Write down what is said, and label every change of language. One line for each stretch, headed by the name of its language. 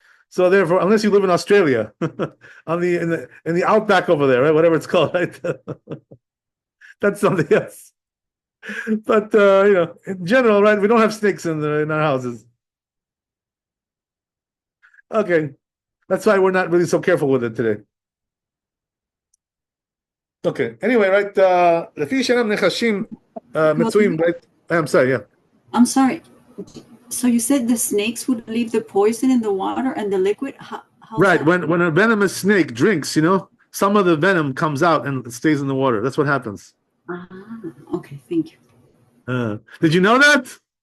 English: So therefore, unless you live in Australia, in the outback over there, right? Whatever it's called, right? That's something else. But in general, right? We don't have snakes in our houses. Okay, that's why we're not really so careful with it today. Okay. Anyway, right?
Hebrew: לפי שאינם נחשים מצויים, right?
English: I'm sorry. Yeah. I'm sorry. So you said the snakes would leave the poison in the water and the liquid? Right. When a venomous snake drinks, some of the venom comes out and it stays in the water. That's what happens. Okay. Thank you. Did you know that?